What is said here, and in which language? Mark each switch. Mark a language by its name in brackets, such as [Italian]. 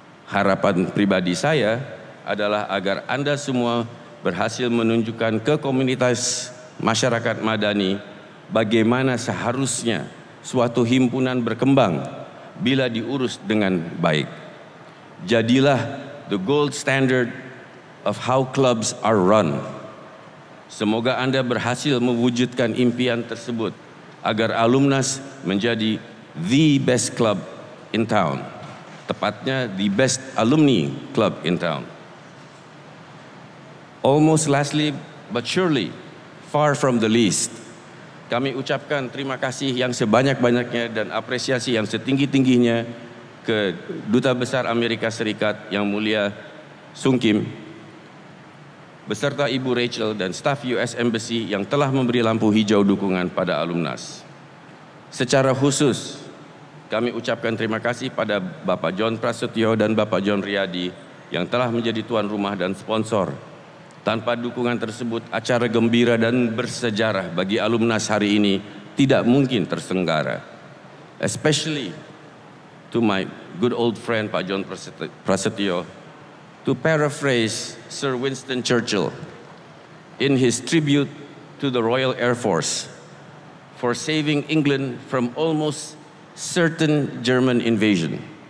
[Indonesian] Harapan pribadi saya adalah agar Anda semua berhasil menunjukkan ke komunitas masyarakat madani bagaimana seharusnya suatu himpunan berkembang bila diurus dengan baik. Jadilah [English] the gold standard of how clubs are run. [Indonesian] Semoga Anda berhasil mewujudkan impian tersebut agar Alumnas menjadi [English] the best club in town. [Indonesian] Tepatnya [English] the best alumni club in town. Almost lastly but surely, far from the least, [Indonesian] kami ucapkan terima kasih yang sebanyak-banyaknya dan apresiasi yang setinggi-tingginya ke Duta Besar Amerika Serikat yang mulia Sung Kim, beserta Ibu Rachel dan staf US Embassy yang telah memberi lampu hijau dukungan pada Alumnas. Secara khusus, kami ucapkan terima kasih pada Bapak John Prasetyo dan Bapak John Riyadi yang telah menjadi tuan rumah dan sponsor. Tanpa dukungan tersebut, acara gembira dan bersejarah bagi Alumnas hari ini tidak mungkin terselenggara. [English] Especially to my good old friend Pak John Prasetyo, to paraphrase Sir Winston Churchill in his tribute to the Royal Air Force for saving England from almost certain German invasion.